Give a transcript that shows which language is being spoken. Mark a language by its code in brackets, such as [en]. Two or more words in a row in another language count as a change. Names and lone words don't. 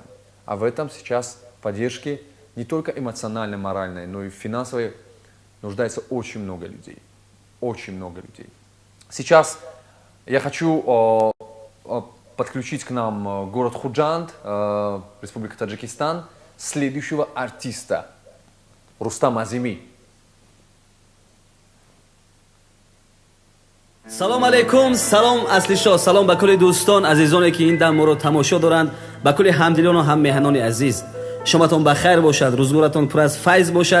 [ru] А в этом сейчас поддержки не только эмоциональной, моральной, но и финансовой нуждается очень много людей. Очень много людей. Сейчас я хочу подключить к нам город Худжанд, Республика Таджикистан, следующего артиста, Рустам Азими. [tg] салом алейкум, салом аслишо, салом ба кули дӯстон азизоне ки ин дам моро тамошо доранд, ба кули ҳамдилону ҳам меҳманони азиз. шоматон ба хайр бошад, рӯзгоратон пур аз файз бошад.